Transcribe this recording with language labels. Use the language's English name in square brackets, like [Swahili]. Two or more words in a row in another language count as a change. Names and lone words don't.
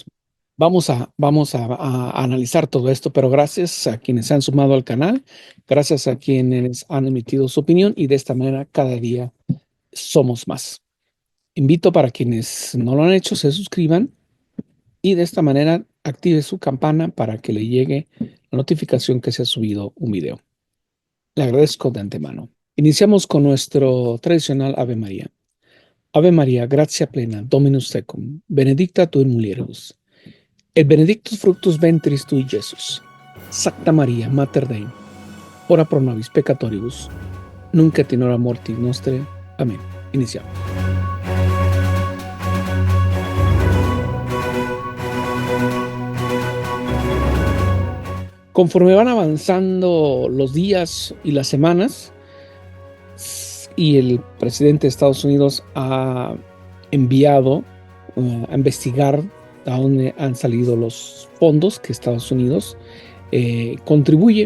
[Spanish] Vamos a analizar todo esto, pero gracias a quienes se han sumado al canal, gracias a quienes han emitido su opinión y de esta manera cada día somos más. Invito para quienes no lo han hecho, se suscriban y de esta manera active su campana para que le llegue la notificación que se ha subido un video. Le agradezco de antemano. Iniciamos con nuestro tradicional Ave María. [Latin] Ave María, gratia plena, Dominus tecum, benedicta tu in mulieribus, et benedictus fructus ventris tui, Iesus. Santa María, Mater Dei, ora pro nobis peccatoribus, nunc et in hora mortis nostrae. [Spanish] Amén. Iniciamos. Conforme van avanzando los días y las semanas, y el presidente de Estados Unidos ha enviado a investigar a dónde han salido los fondos que Estados Unidos contribuye.